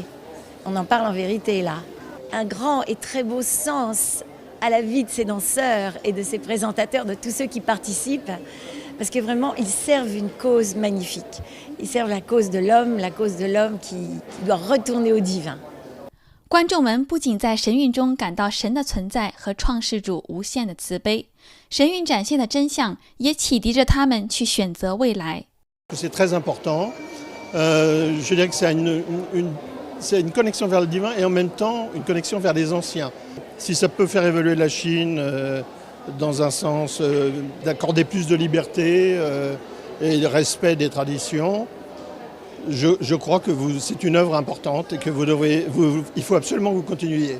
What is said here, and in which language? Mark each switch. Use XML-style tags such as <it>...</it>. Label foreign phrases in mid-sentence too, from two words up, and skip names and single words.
<fr>On en parle en vérité là. Un grand et très beau sens à la vie de ces danseurs et de ces présentateurs, de tous ceux qui participent, parce que vraiment ils servent une cause magnifique. Ils servent la cause de l'homme qui doit retourner au divin.</fr> <zh>观众们不仅在神韵中感到神的存在和创世主无限的慈悲，神韵展现的真相也启迪着他们去选择未来。</zh> <fr>C'est très important. Je dirais que c'est une connexion vers le divin et en même temps une connexion vers les anciens. Si ça peut faire évoluer la Chine dans un sens d'accorder plus de liberté et de respect des traditions, je crois que c'est une œuvre importante et que il faut absolument que vous continuiez.</fr>